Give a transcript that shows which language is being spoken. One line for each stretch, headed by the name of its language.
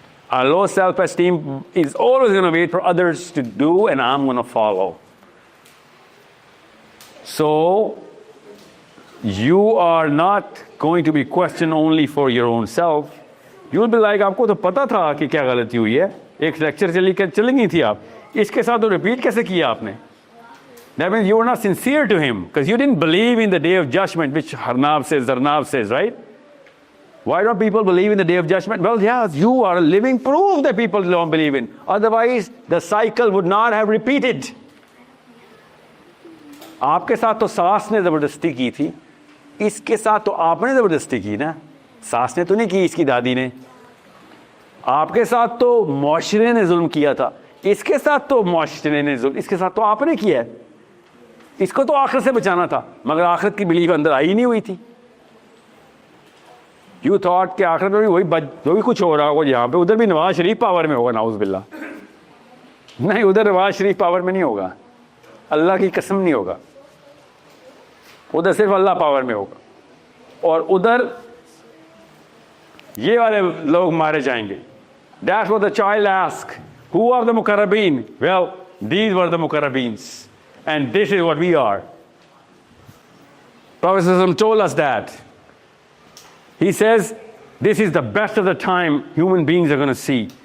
English: A low self-esteem is always going to wait for others to do, and I'm going to follow. So you are not going to be questioned only for your own self. You'll be like,
Hindi: आपको तो पता था कि क्या गलती हुई है, एक लेक्चर चली गई थी आप, इसके साथ तो रिपीट कैसे किया आपने?
English: That means you were not sincere to him, because you didn't believe in the day of judgment, which Zarnab says, right? Why don't people believe in the day of judgment? Well, yeah, you are a living proof that people don't believe in. Otherwise, the cycle would not have repeated.
Hindi: आपके साथ तो सास ने ज़बरदस्ती की थी, इसके साथ तो आपने ज़बरदस्ती की ना, सास ने तो नहीं की, इसकी दादी ने. आपके साथ तो मुआशरे ने जुल्म किया था, इसके साथ तो मुआशरे ने जुल्म, इसके साथ तो आपने किया है. इसको तो आखिरत से बचाना था, मगर आखिरत की बिलीफ अंदर आई नहीं हुई थी.
English: you thought
Hindi: कि आखिरत में भी वही कुछ हो रहा होगा यहाँ पे, उधर भी नवाज शरीफ पावर में होगा, नाउज़ बिल्लाह. नहीं, उधर नवाज शरीफ पावर में नहीं होगा, अल्लाह की कसम नहीं होगा. उधर सिर्फ अल्लाह पावर में होगा, और उधर ये वाले लोग मारे जाएंगे.
English: That's what the child asked. Who are the mukarrabeen? Well, these were the mukarrabeens, and this is what we are. Prophet ﷺ told us that. He says, this is the best of the time human beings are going to see.